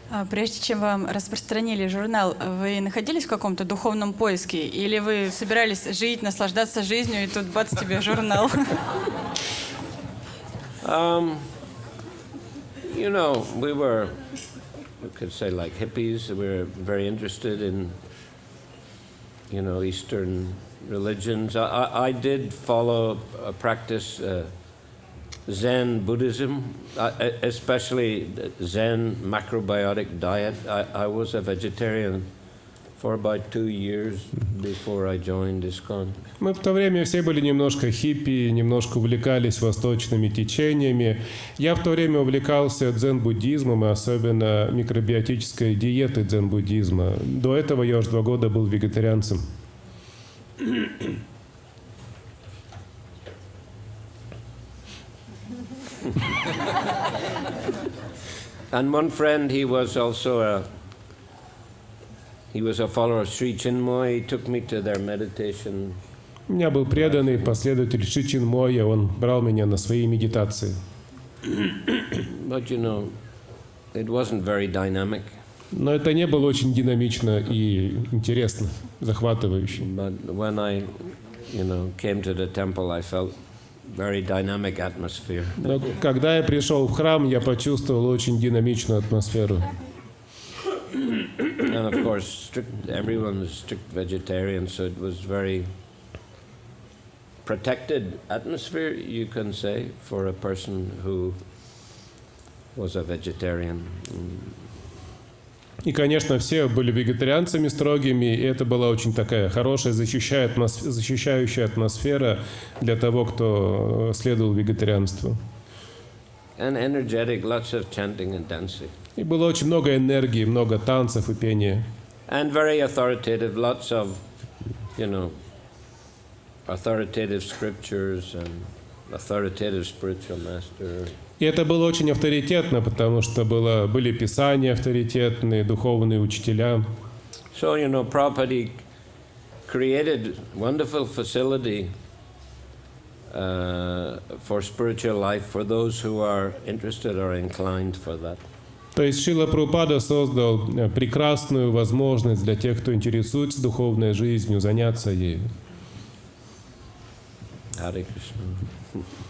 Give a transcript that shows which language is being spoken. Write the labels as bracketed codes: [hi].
[ru] Прежде чем вам распространили журнал, вы находились в каком-то духовном поиске? Или вы собирались жить, наслаждаться жизнью, и тут бац, тебе журнал? [en] You know, we could say like hippies. We were very interested in, you know, Eastern religions. I did follow a practice Zen Buddhism, especially Zen macrobiotic diet. I was a vegetarian for about 2 years before I joined ISKCON. [ru] Мы в то время все были немножко хиппи, немножко увлекались восточными течениями. Я в то время увлекался дзен-буддизмом, и особенно микробиотической диетой дзен-буддизма. До этого я уже 2 года был вегетарианцем. [en] And one friend, he was also a follower of Sri Chinmoy. He took me to their meditation. [ru] У меня был преданный последователь Шри Чинмоя, он брал меня на свои медитации. [en] But you know, it wasn't very dynamic. [ru] Но это не было очень динамично и интересно, захватывающе. [en] But when I, you know, came to the temple, I felt very dynamic atmosphere. [ru] Но когда я пришел в храм, я почувствовал очень динамичную атмосферу. [en] And of course, everyone was strict vegetarian, so it was very protected atmosphere, you can say, for a person who was a vegetarian. [ru] И, конечно, все были вегетарианцами строгими, и это была очень такая хорошая, защищающая атмосфера для того, кто следовал вегетарианству. [en] And energetic, lots of chanting and dancing. [ru] И было очень много энергии, много танцев и пения. [en] And very authoritative, lots of, you know, authoritative scriptures and authoritative spiritual master. [ru] И это было очень авторитетно, потому что были писания авторитетные, духовные учителя. [en] So, you know, Prabhupada created wonderful facility for spiritual life for those who are interested or inclined for that. [ru] То есть Шрила Прабхупада создал прекрасную возможность для тех, кто интересуется духовной жизнью, заняться ею. [en] Hare Krishna.